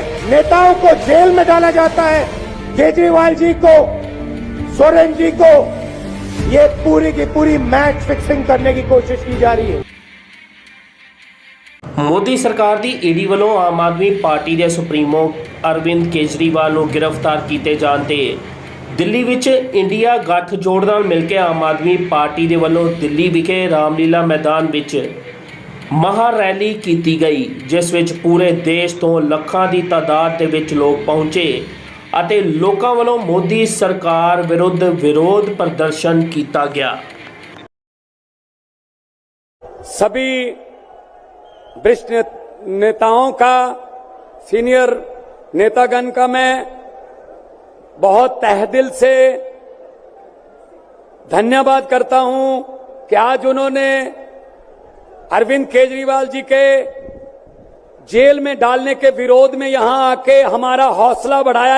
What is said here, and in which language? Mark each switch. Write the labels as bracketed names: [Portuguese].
[Hindi] नेताओं को जेल में डाला जाता है, केजरीवाल जी को, सोरेन जी को, ये पूरी की पूरी मैच फिक्सिंग करने की कोशिश की जा रही है। [Punjabi] ਮੋਦੀ ਸਰਕਾਰ ਦੀ ਈਡੀ ਵੱਲੋਂ ਆਮ ਆਦਮੀ ਪਾਰਟੀ ਦੇ ਸੁਪਰੀਮੋ ਅਰਵਿੰਦ ਕੇਜਰੀਵਾਲ ਨੂੰ ਗ੍ਰਿਫਤਾਰ ਕੀਤੇ ਜਾਣ ਤੇ ਦਿੱਲੀ ਵਿੱਚ ਇੰਡੀਆ ਗੱਠਜੋੜ ਨਾਲ ਮਿਲ ਕੇ ਆਮ ਆਦਮੀ ਪਾਰਟੀ ਦੇ ਵੱਲੋਂ ਦਿੱਲੀ ਵਿਖੇ ਰਾਮਲੀਲਾ ਮੈਦਾਨ ਵਿੱਚ ਮਹਾ ਰੈਲੀ ਕੀਤੀ ਗਈ, ਜਿਸ ਵਿੱਚ ਪੂਰੇ ਦੇਸ਼ ਤੋਂ ਲੱਖਾਂ ਦੀ ਤਾਦਾਦ ਦੇ ਵਿੱਚ ਲੋਕ ਪਹੁੰਚੇ ਅਤੇ ਲੋਕਾਂ ਵੱਲੋਂ ਮੋਦੀ ਸਰਕਾਰ ਵਿਰੁੱਧ ਵਿਰੋਧ ਪ੍ਰਦਰਸ਼ਨ ਕੀਤਾ ਗਿਆ। [Hindi] सभी वरिष्ठ नेताओं का, सीनियर नेतागण का मैं बहुत तहदिल से धन्यवाद करता हूं कि आज उन्होंने अरविंद केजरीवाल जी के जेल में डालने के विरोध में यहां आके हमारा हौसला बढ़ाया।